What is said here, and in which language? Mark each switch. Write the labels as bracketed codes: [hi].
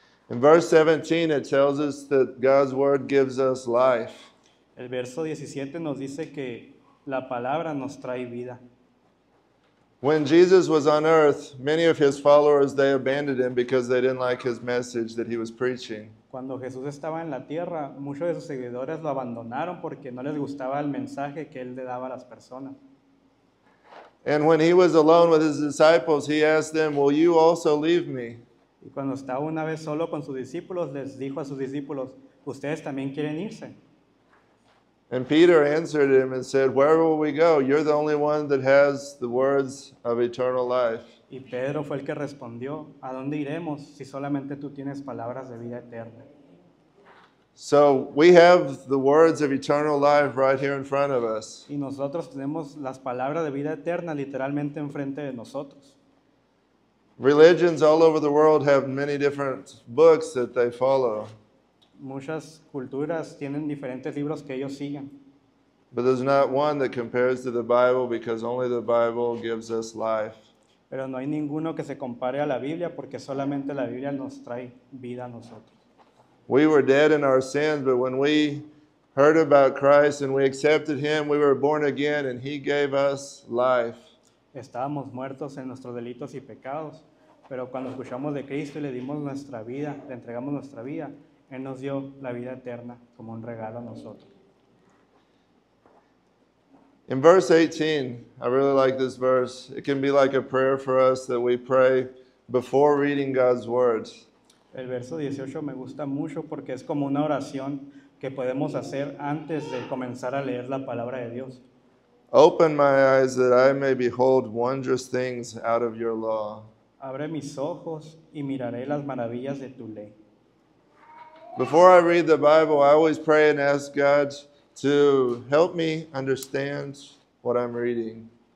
[en] In verse 17, it tells us that God's word gives us life. [es] El verso 17 nos dice que la palabra nos trae vida. [en] When Jesus was on earth, many of his followers, they abandoned him because they didn't like his message that he was preaching. [es] Cuando Jesús estaba en la tierra, muchos de sus seguidores lo abandonaron porque no les gustaba el mensaje que él le daba a las personas. [en] And when he was alone with his disciples, he asked them, "Will you also leave me?" [es] Y cuando estaba una vez solo con sus discípulos, les dijo a sus discípulos, ¿ustedes también quieren irse? [en] And Peter answered him and said, "Where will we go? You're the only one that has the words of eternal life." [es] Y Pedro fue el que respondió, ¿a dónde iremos si solamente tú tienes palabras de vida eterna? [en] So we have the words of eternal life right here in front of us. [es] Y nosotros tenemos las palabras de vida eterna literalmente enfrente de nosotros. [en] Religions all over the world have many different books that they follow, [es] Muchas culturas tienen diferentes libros que ellos siguen, [en] but there's not one that compares to the Bible because only the Bible gives us life. [es] pero no hay ninguno que se compare a la Biblia porque solamente la Biblia nos trae vida a nosotros. [en] We were dead in our sins, but when we heard about Christ and we accepted Him, we were born again and He gave us life. [es] Estábamos muertos en nuestros delitos y pecados, pero cuando escuchamos de Cristo y le dimos nuestra vida, le entregamos nuestra vida, Él nos dio la vida eterna como un regalo a nosotros. [en] In verse 18, I really like this verse. It can be like a prayer for us that we pray before reading God's Word. [es] El verso 18 me gusta mucho porque es como una oración que podemos hacer antes de comenzar a leer la palabra de Dios. [en] Open my eyes that I may behold wondrous things out of your law. [es] Abre mis ojos y miraré las maravillas de tu ley. [en] Before I read the Bible, I always pray and ask God to help me understand what I'm reading.